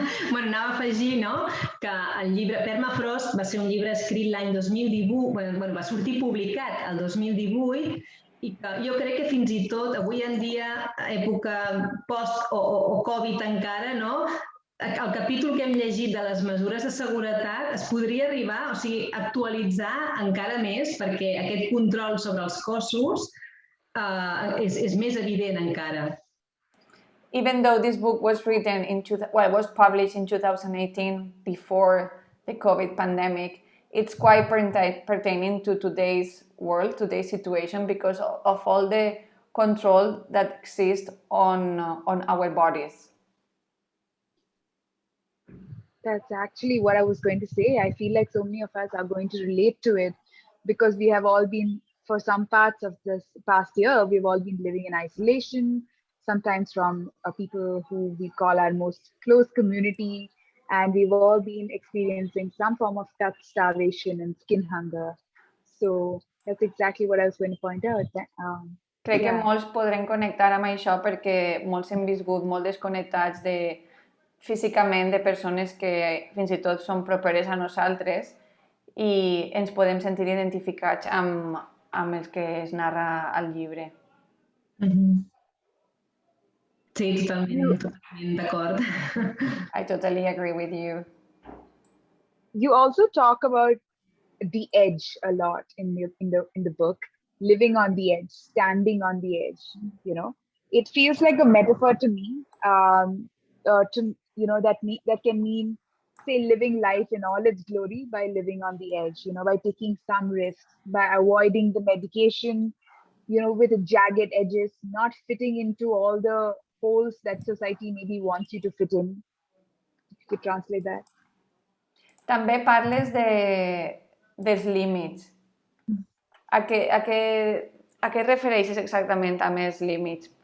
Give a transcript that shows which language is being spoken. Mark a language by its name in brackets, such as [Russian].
[Catalan] Bueno, anava a afegir, no?, que el llibre Permafrost va ser un llibre escrit l'any 2018, va sortir publicat el 2018, i que jo crec que fins i tot avui en dia, època post o Covid encara, no?, el capítol que hem llegit de les mesures de seguretat es podria arribar, o sigui, actualitzar encara més, perquè aquest control sobre els cossos és més evident encara. [English] Even though this book was written was published in 2018 before the COVID pandemic, it's quite pertaining to today's world, today's situation, because of all the control that exists on our bodies. That's actually what I was going to say. I feel like so many of us are going to relate to it because we have all been, for some parts of this past year, we've all been living in isolation. sometimes from people who we call our most close community, and we've all been experiencing some form of starvation and skin hunger. So that's exactly what I was going to point out. [Catalan] Crec que [English] Yeah. [Catalan] molts podrem connectar amb això perquè molts hem viscut molt desconnectats físicament de persones que fins i tot són properes a nosaltres i ens podem sentir identificats amb els que es narra al llibre. Sí, totalment d'acord. [English] I totally agree with you. You also talk about the edge a lot in the book, living on the edge, standing on the edge. It feels like a metaphor to me. That can mean, say, living life in all its glory by living on the edge. By taking some risks, by avoiding the medication, with jagged edges, not fitting into all the holes that society maybe wants you to fit in. If you could translate that. [Catalan] També parles dels límits. A què et refereixes exactament amb els límits?